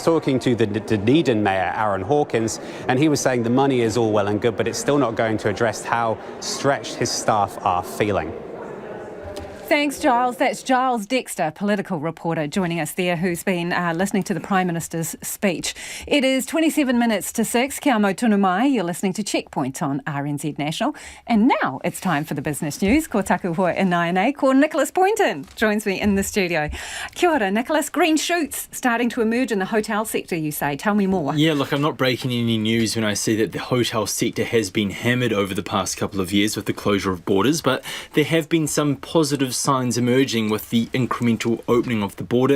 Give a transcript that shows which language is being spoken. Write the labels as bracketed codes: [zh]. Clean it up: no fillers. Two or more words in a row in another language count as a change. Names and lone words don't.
[en] But I was talking to the Dunedin Mayor, Aaron Hawkins, and he was saying the money is all well and good, but it's still not going to address how stretched his staff are feeling. Thanks, Giles. That's Giles Dexter, political reporter, joining us there, who's been listening to the Prime Minister's speech. It is 27 minutes to 6. [mi] Kia mau tunu mai. [en] You're listening to Checkpoint on RNZ National. And now it's time for the business news. [mi] Ko taku hoa inai. Ko [en] Nicholas Poynton joins me in the studio. [mi] Kia ora, Nicholas. [en] Green shoots starting to emerge in the hotel sector, you say. Tell me more. Yeah, look, I'm not breaking any news when I say that the hotel sector has been hammered over the past couple of years with the closure of borders, but there have been some positive signs emerging with the incremental opening of the border.